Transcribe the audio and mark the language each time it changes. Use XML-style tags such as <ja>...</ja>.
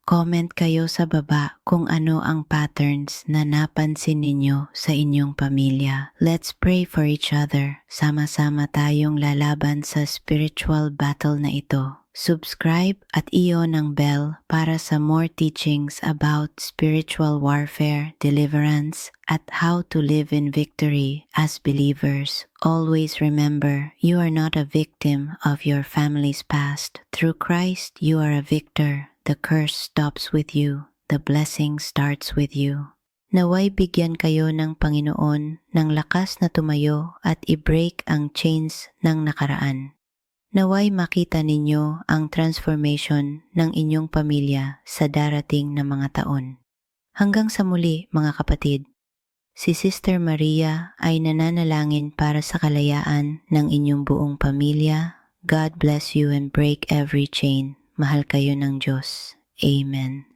<tl>Comment kayo sa baba kung ano ang patterns na napansin ninyo sa inyong pamilya.</tl> <en>Let's pray for each other.</en> <tl>Sama-sama tayong lalaban sa spiritual battle na ito.</tl> <en>Subscribe at i-on ang bell para sa more teachings about spiritual warfare, deliverance, at how to live in victory as believers. Always remember, you are not a victim of your family's past. Through Christ, you are a victor. The curse stops with you. The blessing starts with you.</en> <tl>Naway bigyan kayo ng Panginoon ng lakas na tumayo at i-break ang chains ng nakaraan. Naway makita ninyo ang transformation ng inyong pamilya sa darating na mga taon. Hanggang sa muli mga kapatid, si Sister Maria ay nananalangin para sa kalayaan ng inyong buong pamilya.</tl> <en>God bless you and break every chain.</en> <tl>Mahal kayo ng Diyos. Amen.</tl>